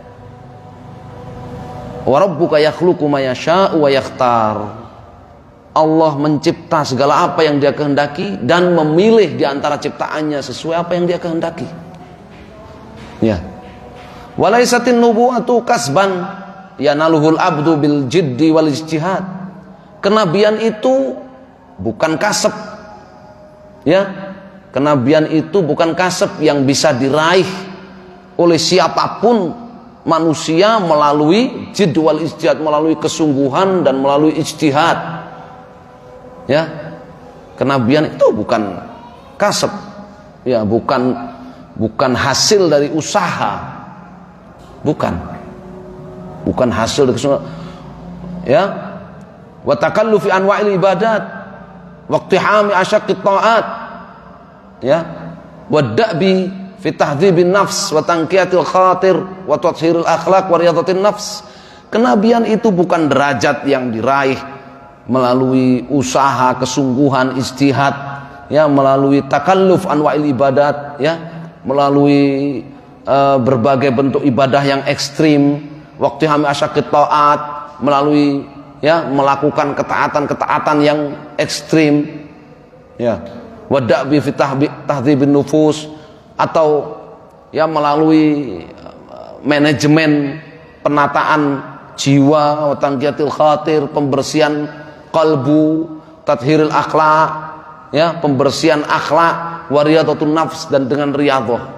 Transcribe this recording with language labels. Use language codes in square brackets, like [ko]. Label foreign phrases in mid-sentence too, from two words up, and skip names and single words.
[ar] وربك يخلق ما يشاء ويختار. [id] Allah mencipta segala apa yang Dia kehendaki dan memilih di antara ciptaannya sesuai apa yang Dia kehendaki. Ya. [ar] وليست النبوة كسبا ينالها العبد بالجد والاجتهاد. [id] Kenabian itu bukan kasab. Ya. Kenabian itu bukan kasab yang bisa diraih oleh siapapun manusia melalui [ar] الجد والاجتهاد, [id] melalui kesungguhan dan melalui ijtihad. Ya. Kenabian itu bukan kasab. Ya, bukan hasil dari usaha. Bukan hasil dari kesungguhan. Ya. [ar] وتكلف أنواع العبادات واقتحام أشق الطاعات. [id] Ya. [ar] ودأب في تهذيب النفس وتنقية الخاطر وتطهير الأخلاق ورياضة النفس. [id] Kenabian itu bukan derajat yang diraih melalui usaha, kesungguhan, ijtihad, ya, melalui [ar] تكلف أنواع [id] ibadat, ya, melalui berbagai bentuk ibadah yang ekstrim, [ar] واقتحام أشق [id] ta'at, melalui ya melakukan ketaatan-ketaatan yang ekstrim, [ar] ya, ودأب في تهذيب النفوس, [id] atau ya melalui manajemen penataan jiwa, [ar] تنقية الخاطر, [id] pembersihan qalbu, [ar] تطهير الأخلاق, [id] ya, pembersihan akhlak, [ar] ورياضة النفس, [id] dan dengan riyadhah.